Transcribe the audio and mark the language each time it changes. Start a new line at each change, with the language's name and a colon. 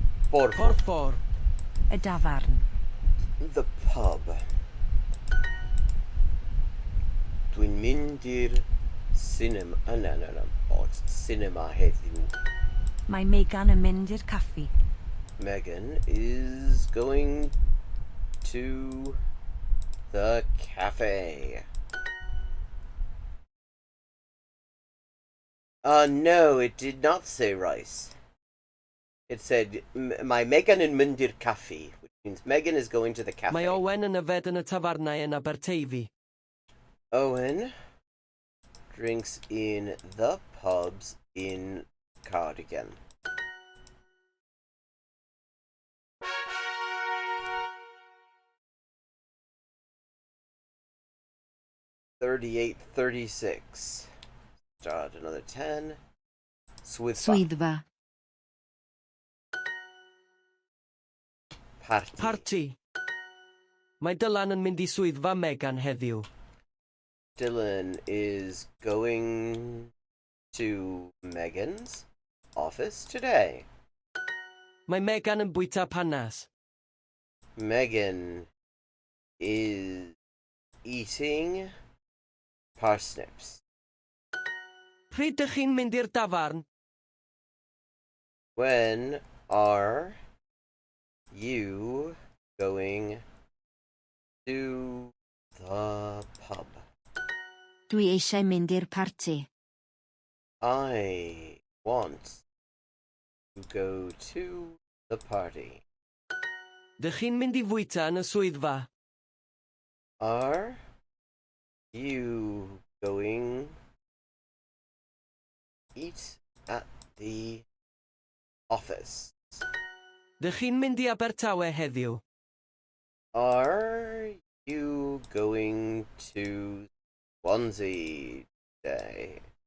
Welsh: Porffor. Porffor. Y dafarn.
English: The pub.
Welsh: Dwi'n mynd i'r cinema.
English: No.
Welsh: Box. Cinema heddiw. Mae Megan yn mynd i'r caffi.
English: Megan is going to the cafe. No, it did not say rice. It said,
Welsh: mae Megan yn mynd i'r caffi,
English: which means Megan is going to the cafe.
Welsh: Mae Owen yn yfed yn y tafarnau yn Aberteifi.
English: Owen drinks in the pubs in Cardigan. $38.36. Start another 10.
Welsh: Swyddfa.
English: Party. Party.
Welsh: Mae Dylan yn mynd I swyddfa Megan heddiw.
English: Dylan is going to Megan's office today.
Welsh: Mae Megan yn bwyta panas.
English: Megan is eating parsnips.
Welsh: Pryd dych chi'n mynd i'r dafarn?
English: When are you going to the pub?
Welsh: Dwi eisiau mynd i'r parti.
English: I want to go to the party.
Welsh: Dych chi'n mynd I fwyta yn y swyddfa?
English: Are you going eat at the office?
Welsh: Dych chi'n mynd I Abertawe heddiw?
English: Are you going to Swansea today?